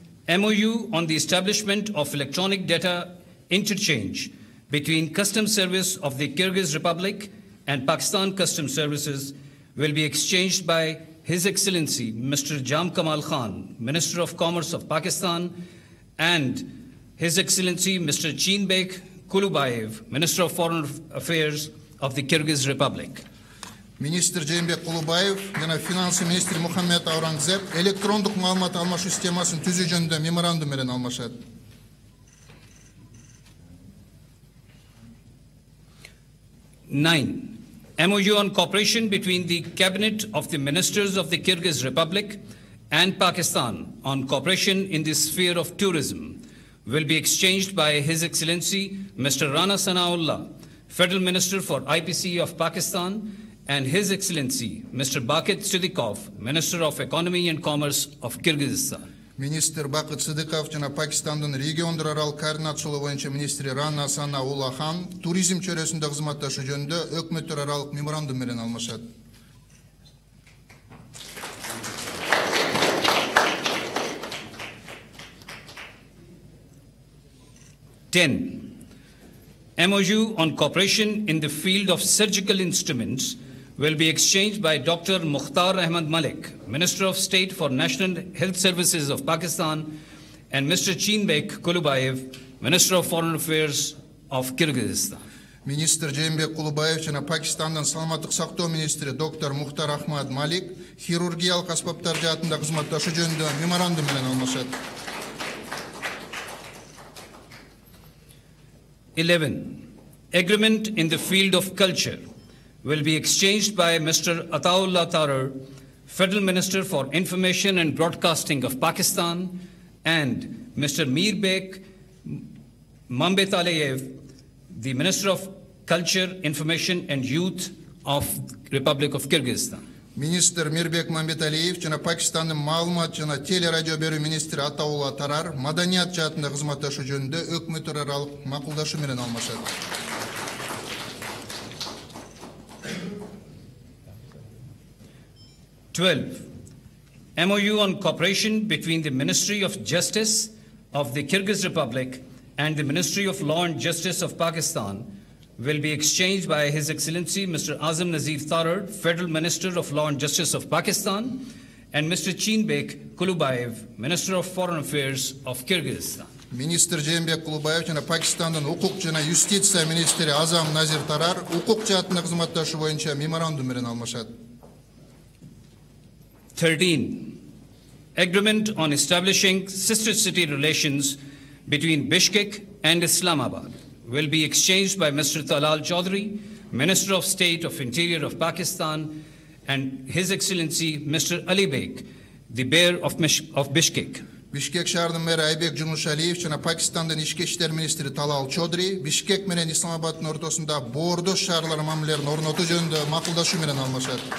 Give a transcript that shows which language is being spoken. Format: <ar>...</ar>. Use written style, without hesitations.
<en>MOU on the establishment of electronic data interchange between Customs Service of the Kyrgyz Republic and Pakistan Customs Services will be exchanged by His Excellency Mr. Jam Kamal Khan, Minister of Commerce of Pakistan, and His Excellency Mr. Chinbek Kulubayev, Minister of Foreign Affairs of the Kyrgyz Republic.</en> <ky>Министр Жээнбек Кулубаев жана финансы министри Мухаммед Аурангзеб электрондук маалымат алмашуу системасын түзүү жөнүндө меморандум менен алмашат.</ky> <en>9. MOU on cooperation between the Cabinet of the Ministers of the Kyrgyz Republic and Pakistan on cooperation in the sphere of tourism will be exchanged by His Excellency Mr. Rana Sanaullah, Federal Minister for IPC of Pakistan, and His Excellency Mr. Bakit Siddiqov, Minister of Economy and Commerce of Kyrgyzstan.</en> <ky>Министр Бакыт Сыдыков жана Пакистандын региондор аралык координациялоо боюнча министри Рана Санаулла хан туризм чөйрөсүндө кызматташуу жөнүндө өкмөттөр аралык меморандум менен алмашат.</ky> <en>MOU on cooperation in the field of surgical instruments will be exchanged by Dr. Mukhtar Ahmad Malik, Minister of State for National Health Services of Pakistan, and Mr. Chinbek Kulubayev, Minister of Foreign Affairs of Kyrgyzstan.</en> <ky>Министр Жээнбек Кулубаев жана Пакистандын саламаттык сактоо министри доктор Мухтар Ахмад Малик хирургиялык аспаптар жаатында кызматташуу жөнүндө меморандум менен алмашат.</ky> <en>11. Agreement in the field of culture will be exchanged by Mr. Ataullah Tarar, Federal Minister for Information and Broadcasting of Pakistan, and Mr. Mirbek Mambetaleyev, the Minister of Culture, Information and Youth of Republic of Kyrgyzstan.</en> <ky>Министр Мирбек Мамбеталиев жана Пакистандын маалымат жана телерадио берүү министри Атаулла Тарар маданият жаатында кызматташуу жөнүндө өкмөттөр аралык макулдашуу менен алмашат.</ky> <en>12. MOU on cooperation between the Ministry of Justice of the Kyrgyz Republic and the Ministry of Law and Justice of Pakistan will be exchanged by His Excellency Mr. Azam Nazir Tarar, Federal Minister of Law and Justice of Pakistan, and Mr. Chinbek Kulubayev, Minister of Foreign Affairs of Kyrgyzstan.</en> <ky>Министр Жээнбек Кулубаев жана Пакистандын укук жана юстиция министри Азам Назир Тарар укук жаатында кызматташуу боюнча меморандум менен алмашат.</ky> <en>13. Agreement on establishing sister city relations between Bishkek and Islamabad will be exchanged by Mr. Talal Chaudhry, Minister of State of Interior of Pakistan, and His Excellency Mr. Ali Beg, the Mayor of Bishkek.</en> <ky>Бишкек шаарынын мэри Айбек Жунушалиев жана Пакистандын ички иштер министри Талал Чодри Бишкек менен Исламабаддын ортосунда боордош шаарлар мамилелерин орнотуу жөнүндө макулдашуу менен алмашат.</ky>